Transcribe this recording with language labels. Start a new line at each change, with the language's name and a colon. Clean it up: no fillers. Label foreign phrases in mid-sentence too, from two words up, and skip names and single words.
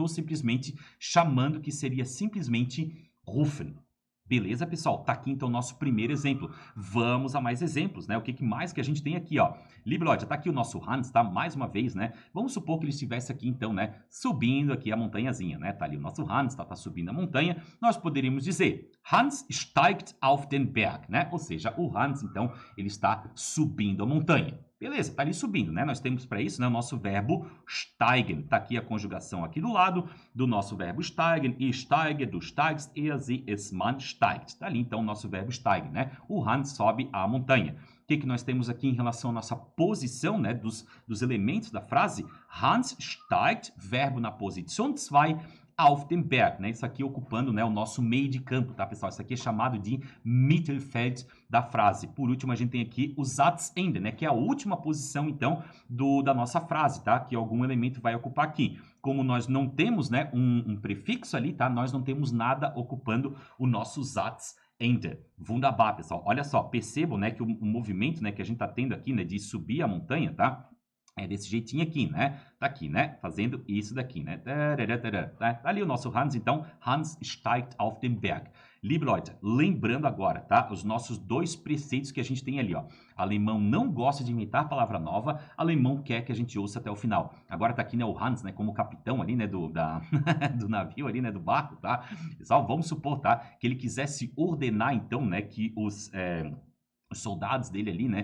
Portuguese: E não estou simplesmente chamando, que seria simplesmente rufen. Beleza, pessoal? Tá aqui então o nosso primeiro exemplo. Vamos a mais exemplos, né? O que mais que a gente tem aqui, ó?
German: Liebe Leute,
Portuguese: tá aqui o nosso Hans, tá? Mais uma vez, né? Vamos supor que ele estivesse aqui então, né? Subindo aqui a montanhazinha, né? Tá ali o nosso Hans, tá subindo a montanha. Nós poderíamos dizer,
German: Hans steigt auf den Berg,
Portuguese: né? Ou seja, o Hans, então, ele está subindo a montanha. Beleza, tá ali subindo, né? Nós temos para isso, né, o nosso verbo steigen. Tá aqui a conjugação aqui do lado do nosso verbo steigen.
German: Ich steige, du steigst, er, sie, es, man steigt.
Portuguese: Tá ali então o nosso verbo steigen, né? O Hans sobe a montanha. O que nós temos aqui em relação à nossa posição, né, dos elementos da frase? Hans steigt, verbo na posição 2,
German: auf den Berg,
Portuguese: né? Isso aqui ocupando, né, o nosso meio de campo, tá, pessoal? Isso aqui é chamado de Mittelfeld da frase. Por último, a gente tem aqui o Satzende, né, que é a última posição, então, da nossa frase, tá? Que algum elemento vai ocupar aqui. Como nós não temos, né, um prefixo ali, tá? Nós não temos nada ocupando o nosso Satzende. Wunderbar, pessoal. Olha só, percebam, né, que o movimento, né, que a gente tá tendo aqui, né, de subir a montanha, tá? É desse jeitinho aqui, né? Tá aqui, né? Fazendo isso daqui, né? Tá ali o nosso Hans, então.
German: Hans steigt auf den Berg. Liebe Leute,
Portuguese: lembrando agora, tá? Os nossos dois preceitos que a gente tem ali, ó. Alemão não gosta de inventar palavra nova, alemão quer que a gente ouça até o final. Agora tá aqui, né, o Hans, né, como capitão ali, né, do navio ali, né, do barco, tá? Pessoal, vamos supor, tá? Que ele quisesse ordenar, então, né, que os soldados dele ali, né?